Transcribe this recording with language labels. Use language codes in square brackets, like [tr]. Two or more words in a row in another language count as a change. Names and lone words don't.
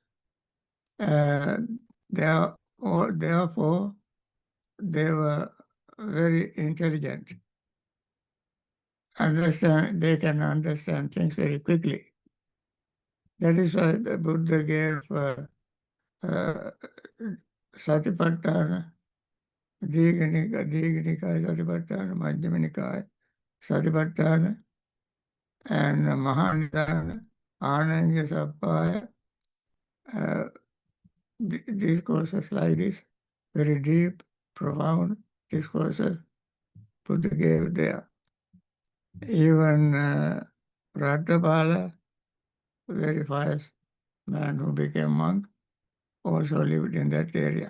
[en] Therefore, they were very intelligent. They can understand things very quickly. That is why the Buddha gave Satipatthana, Dīඝanikāya Satipatthana, Majjhima Satipatthana, and Mahanidana, Ananya Sappaya. Discourses like this, very deep, profound discourses, Buddha gave there. Even Ratnapala, very pious man who became monk, also lived in that area.